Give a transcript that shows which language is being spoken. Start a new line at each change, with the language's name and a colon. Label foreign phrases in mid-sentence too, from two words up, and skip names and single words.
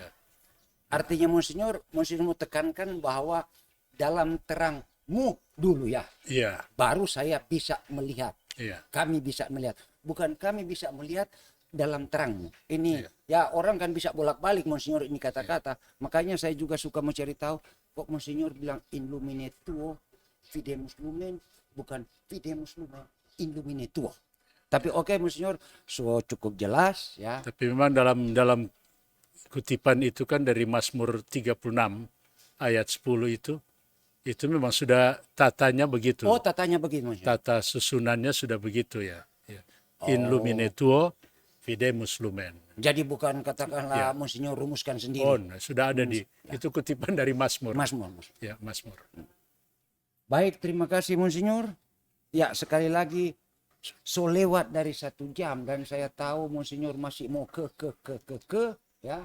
Indonesian: Artinya Monsignor mau tekankan bahwa dalam terangmu dulu ya, Iya, baru saya bisa melihat. iya. Kami bisa melihat. Bukan kami bisa melihat dalam terangmu. Ini Iya. ya orang kan bisa bolak-balik Monsignor ini kata-kata. Makanya saya juga suka mencari tahu kok Monsignor bilang
Latin: in lumine tuo Fidemus Lumen,
Indonesian: bukan
Latin: Fidemus Lumen Illumine Tuo.
Indonesian: Tapi oke, Monsignor, so cukup jelas ya. Tapi memang dalam kutipan itu kan dari Mazmur 36 ayat 10 itu memang sudah tatanya begitu. Oh, tatanya begitu, Monsignor. Tata susunannya sudah begitu ya.
Latin: In lumine tuo fidemus lumen.
Indonesian: Jadi bukan katakanlah Ya. Monsignor rumuskan Oh, sendiri. sudah ada itu kutipan dari Mazmur. Mazmur. Ya, Mazmur. Baik, terima kasih Monsignor. Ya, sekali lagi so lewat dari 1 jam dan saya tahu Monsignor masih mau ke ya.